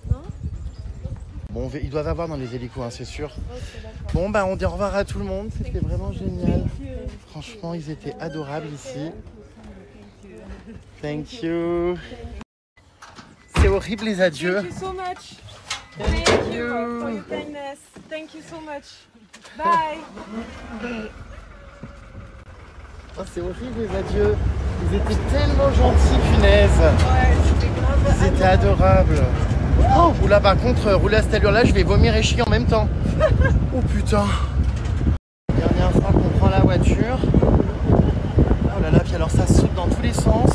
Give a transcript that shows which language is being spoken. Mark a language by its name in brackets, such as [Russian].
[French] Non? Bon, ils doivent avoir dans les hélicos, hein, c'est sûr. Ok, d'accord. Bon, on dit au revoir à tout le monde. C'était vraiment génial. Franchement, ils étaient adorables ici. [English] Thank you. [French] C'est horrible les adieux. [English] Thank you so much. Thank you for your kindness. Thank you so much. Bye. [French] Oh, c'est horrible les adieux. Ils Ils étaient tellement gentils, punaise. Ouais, c'était grave. Ils étaient adorables. Oh, oula, par contre, rouler à cette allure-là, je vais vomir et chier en même temps. Oh putain. Dernière fois qu'on prend la voiture. Oh là là, puis alors ça saute dans tous les sens.